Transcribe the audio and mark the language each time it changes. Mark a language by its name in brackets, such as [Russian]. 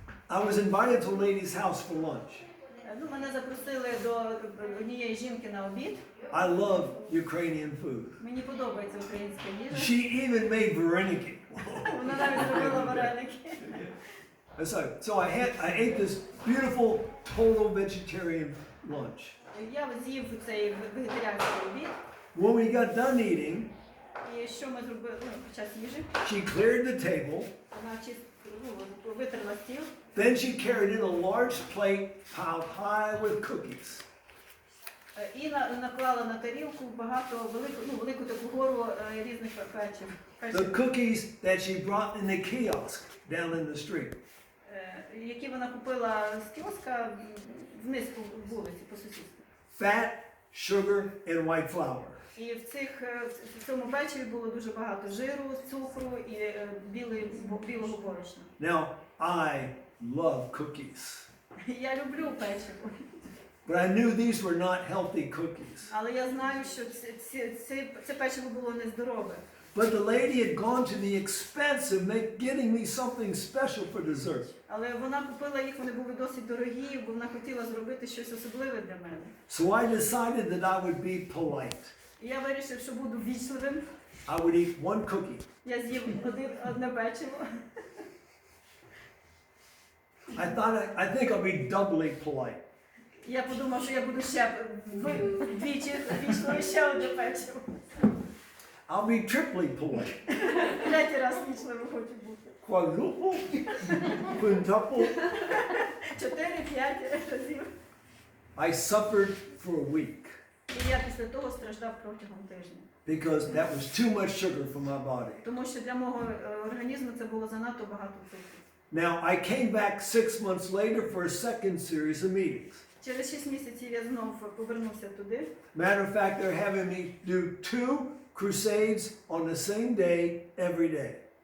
[English] I was invited to a lady's house for lunch. [Ukrainian] Мене запросили до однієї жінки на обід. [English] I love Ukrainian food. [Ukrainian] Мені подобається українська їжа. [English] She even made vareniki. [Ukrainian] Вона навіть зробила вареники. [English] So I ate this beautiful, total vegetarian lunch. [Ukrainian] Я з'їв цей вегетаріанський обід. [English] When we got done eаting, [Ukrainian] І що ми зробили під час їжі? [English] she cleared the table, [Ukrainian] Вона витерла стіл. [English] Then she carried in a large plate piled high with cookies. [Ukrainian] І наклала на тарілку велику таку гору різних печив. [English] The cookies that she brought in the kiosk down in the street. [Ukrainian] Які вона купила з кіоска вниз по вулиці, по сусідству. [English] Fat, sugar, and white flour. [Ukrainian] І в цьому печиві було дуже багато жиру, цукру і білого борошна. [English] Now, I love cookies. [Ukrainian] Я люблю печиво. [English] But I knew these were not healthy cookies. [Ukrainian] Але я знаю, що це печиво було нездорове. [English] But the lady had gone to the expense of getting me something special for dessert. [Ukrainian] Але вона купила їх, вони були досить дорогі, бо вона хотіла зробити щось особливе для мене. [English] So I decided that I would be polite. [Ukrainian] І я вирішив, що буду ввічливим. [English] I would eat one cookie. [Ukrainian] Я з'їв одне печиво. [English] I think I'll be doubly polite. [Ukrainian] Я подумав, що я буду ще вдвічі ввічливим, ще одне печиво. [English] I'll be triply polite. [Ukrainian] Третій раз ввічливим хочу бути. [English] Quadruple, quintuple. [Ukrainian] 4-5 разів. [English] I suffered for a week [Ukrainian] І я після того страждав протягом тижня. [English] because that was too much sugar for my body. [Ukrainian] Тому що для мого організму це було занадто багато цукру. [English] Now, I came back 6 months later for a second series of meetings. [Ukrainian] Через 6 місяців я знов повернувся туди. [English] Matter of fact, they're having me do 2 crusades on the same day, every day.